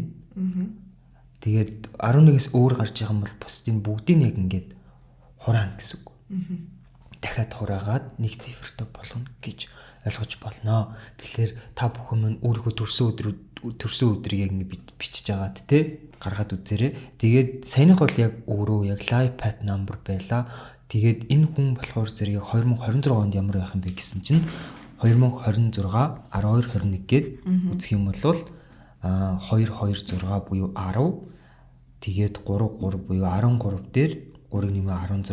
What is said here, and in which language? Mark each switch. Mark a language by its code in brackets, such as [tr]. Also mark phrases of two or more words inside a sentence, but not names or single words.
[mn] Тэгээд 11-ээс өөр гарч байгаа юм бол бусдын бүгдийг яг ингээд хураана гэсэн үг. Дахиад хураагаад нэг цифртэй болгоно гэж ойлгож болно. Тэгэхээр та бүхэн минь өөрийнхөө төрсөн өдрийг яг ингэ бичиж агаад те гаргаад үзээрэй. Тэгээд саяных бол яг өөрөө яг [en] live path number [mn] байла. Тэгээд энэ хүн болохоор зэрэг 2026 онд ямар байх юм бэ гэсэн чинь 2026 1221 гээд үзэх юм бол 226 буюу 10 тэгээд 33 буюу 13 дээр 3-ыг нэмээ 16.